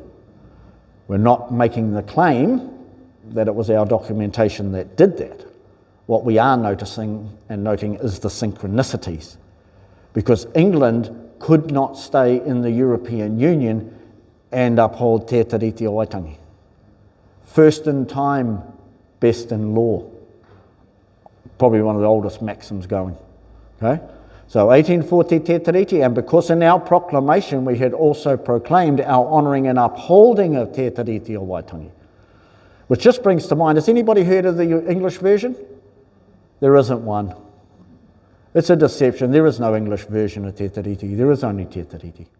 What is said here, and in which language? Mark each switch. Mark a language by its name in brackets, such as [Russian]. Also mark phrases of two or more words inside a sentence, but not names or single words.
[English] We're not making the claim that it was our documentation that did that. What we are noticing and noting is the synchronicities, because England could not stay in the European Union and uphold te tiriti o Waitangi. First in time, best in law. Probably one of the oldest maxims going. Okay? So 1840 te tiriti, and because in our proclamation we had also proclaimed our honouring and upholding of te tiriti o Waitangi. Which just brings to mind, has anybody heard of the English version? There isn't one. It's a deception. There is no English version of te tiriti. There is only te tiriti.